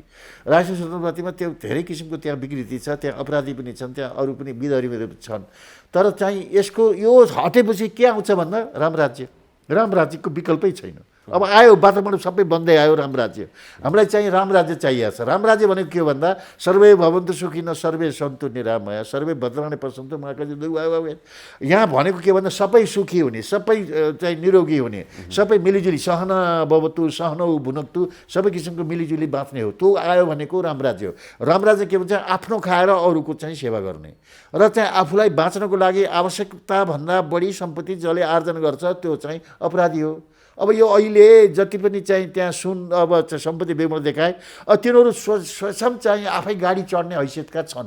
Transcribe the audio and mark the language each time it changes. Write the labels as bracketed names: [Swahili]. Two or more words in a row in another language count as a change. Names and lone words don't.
[Nepali] राष्ट्रिय स्वतन्त्र पार्टीमा त्यो धेरै किसिमको त्यहाँ विकृति छ, त्यहाँ अपराधी पनि छन्, त्यहाँ अरू पनि विधरीहरू छन्। तर चाहिँ यसको यो हटेपछि के आउँछ भन्दा रामराज्यको विकल्पै छैन। अब आयो वातावरण सबै बन्दै आयो रामराज्य। हामीलाई चाहिँ रामराज्य चाहिएको छ। रामराज्य भनेको के हो भन्दा [Sanskrit] सर्वे भवन्तु सुखिनः सर्वे सन्तु निरामया सर्वे भद्राणि पश्यन्तु मा कश्चित्। [Nepali] यहाँ भनेको के भन्दा सबै सुखी हुने, सबै चाहिँ निरोगी हुने, सबै मिलिजुली [Sanskrit] सहना भवतु सहनौ भुनक्तु, [Nepali] सबै किसिमको मिलिजुली बाँच्ने हो। त्यो आयो भनेको रामराज्य हो। रामराज्य के भन्छ, आफ्नो खाएर अरूको चाहिँ सेवा गर्ने र चाहिँ आफूलाई बाँच्नको लागि आवश्यकताभन्दा बढी सम्पत्ति जसले आर्जन गर्छ त्यो चाहिँ अपराधी हो। अब यो अहिले जति पनि चाहिँ त्यहाँ सुन अब सम्पत्ति बेमोल देखाए, तिनीहरू स्वयं चाहिँ आफै गाडी चढ्ने हैसियतका छन्।